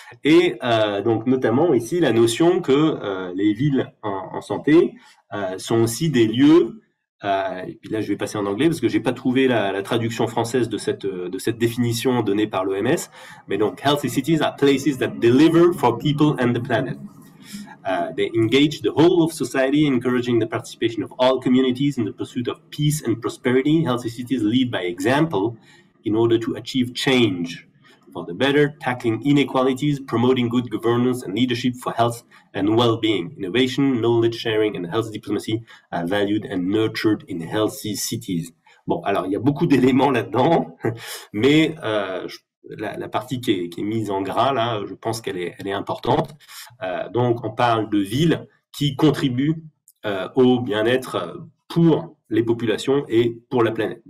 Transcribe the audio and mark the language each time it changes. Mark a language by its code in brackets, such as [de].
[fr] Et donc, notamment ici, la notion que les villes en santé sont aussi des lieux, et puis là, je vais passer en anglais parce que j'ai pas trouvé la traduction française de cette définition donnée par l'OMS, mais donc, [en] healthy cities are places that deliver for people and the planet. They engage the whole of society, encouraging the participation of all communities in the pursuit of peace and prosperity. Healthy cities lead by example in order to achieve change for the better, tackling inequalities, promoting good governance and leadership for health and well-being. Innovation, knowledge sharing, and health diplomacy are valued and nurtured in healthy cities. [fr] Bon, alors il y a beaucoup d'éléments là-dedans, mais la partie qui est mise en gras, là, je pense qu'elle est importante. Donc, on parle de villes qui contribuent au bien-être pour les populations et pour la planète.